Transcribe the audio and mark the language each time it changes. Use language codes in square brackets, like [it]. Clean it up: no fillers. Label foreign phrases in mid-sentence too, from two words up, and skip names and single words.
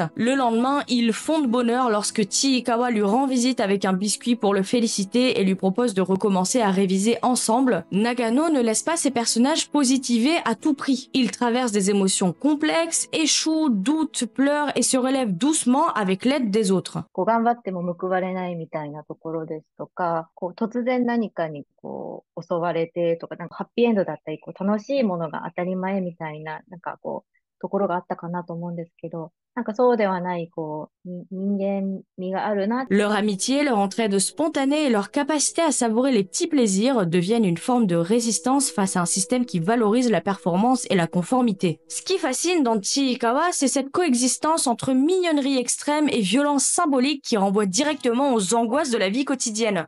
[fr] Le lendemain, il fond de bonheur lorsque Chiikawa lui rend visite avec un biscuit pour le féliciter et lui propose de recommencer à réviser ensemble. Nagano ne laisse pas ses personnages positiver à tout prix. Il traverse des émotions complexes, échoue, doute, pleure et se relève doucement avec l'aide des autres. [ja] 頑張っても報われないみたいなところですとか、突然何かに襲われてとか、ハッピーエンドだったり、楽しいものが当たり前みたいな、ところがあったかなと思うんですけど、そうではない、人間味があるな。 [fr] Leur amitié, leur entraide spontanée et leur capacité à savourer les petits plaisirs deviennent une forme de résistance face à un système qui valorise la performance et la conformité. Ce qui fascine dans Chiikawa, c'est cette coexistence entre mignonnerie extrême et violence symbolique qui renvoie directement aux angoisses de la vie quotidienne.